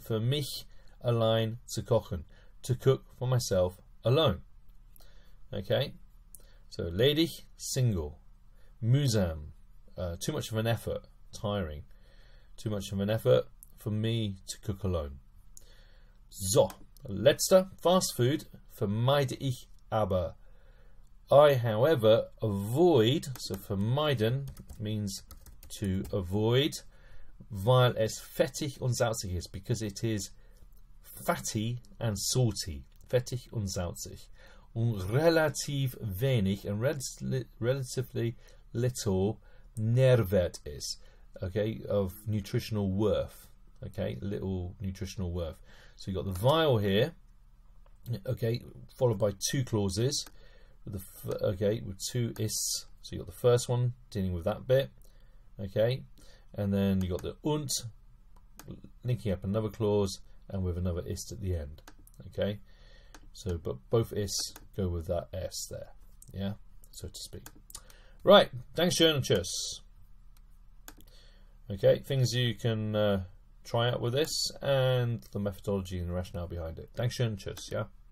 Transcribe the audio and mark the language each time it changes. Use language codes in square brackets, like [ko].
[de] For mich allein zu kochen. [en] To cook for myself alone. Okay. So ledig, single. Mühsam. Too much of an effort. Tiring. Too much of an effort for me to cook alone. [de] So, letzter, fast food, vermeide ich aber. [en] I, however, avoid, so vermeiden means to avoid, [de] weil es fettig und salzig ist, [en] because it is fatty and salty. [de] Fettig und salzig. Und relativ wenig, [en] and relatively little, [de] Nährwert is. [en] Okay, of nutritional worth. Okay, little nutritional worth. So you've got the vowel here, okay, followed by two clauses, with with two is. So you've got the first one dealing with that bit, okay, and then you got the und linking up another clause and with another ist at the end, okay. So, but both is go with that s there, yeah, so to speak. [de] Right, Dankeschön und tschüss. [en] Okay, things you can try out with this and the methodology and the rationale behind it. [de] Dankeschön, tschüss, [en] yeah.